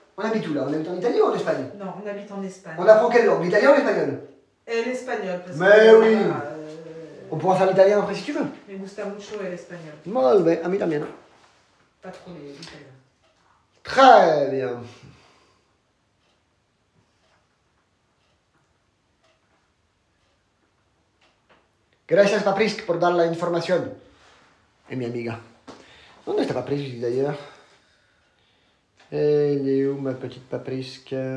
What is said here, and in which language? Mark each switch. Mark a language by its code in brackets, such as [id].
[fr] On habite où là? On habite en Italie ou en Espagne? Non, on habite en Espagne. On apprend quelle langue? L'italien ou l'espagnol? L'espagnol. Mais oui. On pourra faire l'italien après si tu veux. [es] Me gusta mucho el espagnol. [it] Molto bene, a me [es] también. [fr] Pas trop l'italien. Très bien. [es] Gracias Paprisk por dar la información. Es mi amiga. ¿Dónde está Paprisk [fr] d'ailleurs? Elle est où ma petite Paprisk?